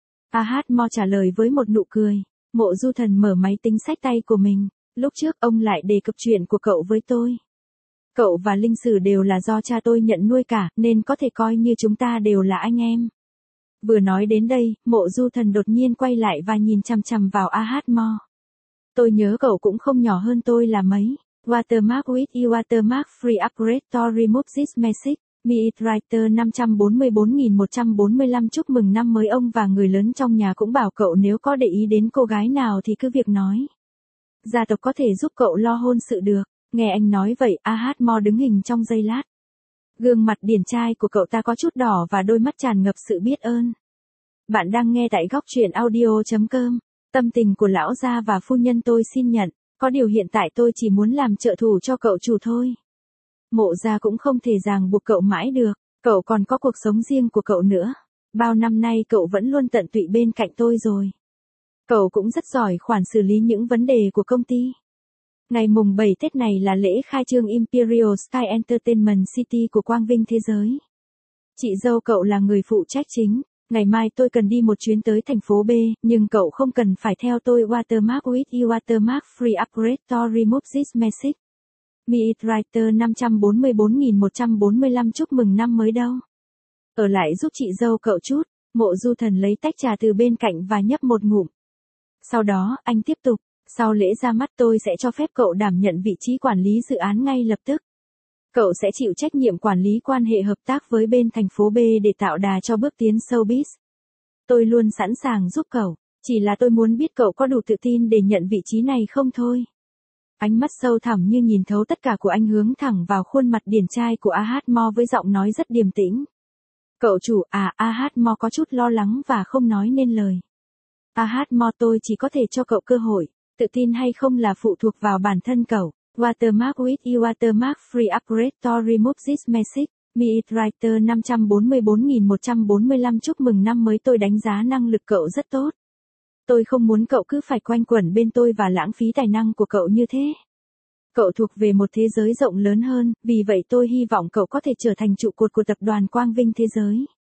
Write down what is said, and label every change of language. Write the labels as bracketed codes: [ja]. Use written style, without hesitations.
[vi] Ahmo trả lời với một nụ cười. Mộ Du Thần mở máy tính xách tay của mình, lúc trước ông lại đề cập chuyện của cậu với tôi. Cậu và Linh Sử đều là do cha tôi nhận nuôi cả, nên có thể coi như chúng ta đều là anh em. Vừa nói đến đây, Mộ Du Thần đột nhiên quay lại và nhìn chằm chằm vào Ahmo. Tôi nhớ cậu cũng không nhỏ hơn tôi là mấy. [en] Watermark with watermark free upgrade to remove this message. Meet writer 544.145 [vi] chúc mừng năm mới ông và người lớn trong nhà cũng bảo cậu nếu có để ý đến cô gái nào thì cứ việc nói. Gia tộc có thể giúp cậu lo hôn sự được. Nghe anh nói vậy, Ahmo đứng hình trong giây lát. Gương mặt điển trai của cậu ta có chút đỏ và đôi mắt tràn ngập sự biết ơn. Bạn đang nghe tại góc truyện audio.com. Tâm tình của lão gia và phu nhân tôi xin nhận, có điều hiện tại tôi chỉ muốn làm trợ thủ cho cậu chủ thôi. Mộ gia cũng không thể ràng buộc cậu mãi được, cậu còn có cuộc sống riêng của cậu nữa. Bao năm nay cậu vẫn luôn tận tụy bên cạnh tôi rồi. Cậu cũng rất giỏi khoản xử lý những vấn đề của công ty. Ngày mùng 7 Tết này là lễ khai trương Imperial Sky Entertainment City của Quang Vinh Thế Giới. Chị dâu cậu là người phụ trách chính. Ngày mai tôi cần đi một chuyến tới thành phố B, nhưng cậu không cần phải theo tôi. [en] Watermark with watermark free upgrade to remove this message. Meet writer 544.145 [vi] chúc mừng năm mới đâu. Ở lại giúp chị dâu cậu chút, Mộ Du Thần lấy tách trà từ bên cạnh và nhấp một ngụm. Sau đó, anh tiếp tục, sau lễ ra mắt tôi sẽ cho phép cậu đảm nhận vị trí quản lý dự án ngay lập tức. Cậu sẽ chịu trách nhiệm quản lý quan hệ hợp tác với bên thành phố B để tạo đà cho bước tiến showbiz. Tôi luôn sẵn sàng giúp cậu, chỉ là tôi muốn biết cậu có đủ tự tin để nhận vị trí này không thôi. Ánh mắt sâu thẳm như nhìn thấu tất cả của anh hướng thẳng vào khuôn mặt điển trai của Ahmo với giọng nói rất điềm tĩnh. Cậu chủ, à, Ahmo có chút lo lắng và không nói nên lời. Ahmo, tôi chỉ có thể cho cậu cơ hội, tự tin hay không là phụ thuộc vào bản thân cậu. [en] Watermark with watermark free upgrade to remove this message. Meet writer 544.145 [vi] chúc mừng năm mới tôi đánh giá năng lực cậu rất tốt. Tôi không muốn cậu cứ phải quanh quẩn bên tôi và lãng phí tài năng của cậu như thế. Cậu thuộc về một thế giới rộng lớn hơn, vì vậy tôi hy vọng cậu có thể trở thành trụ cột của tập đoàn Quang Vinh Thế Giới.